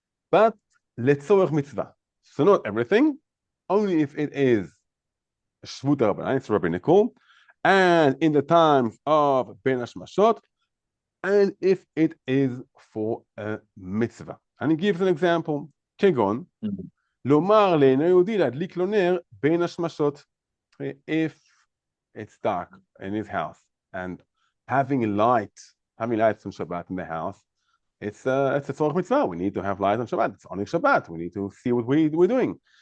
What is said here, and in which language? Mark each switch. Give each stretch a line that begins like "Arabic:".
English: But letzorech mitzvah. So not everything, only if it is shvut rabbanan, it's rabbinical, and in the times of ben hashmashot, and if it is for a mitzvah. And he gives an example.
Hebrew: כגון, לומר לאינו יהודי להדליק לו נר בין השמשות.
English: If it's dark in his house and having lights on Shabbat in the house, it's a tzorech mitzvah. We need to have light on Shabbat. It's only Shabbat. We need to see what we're doing.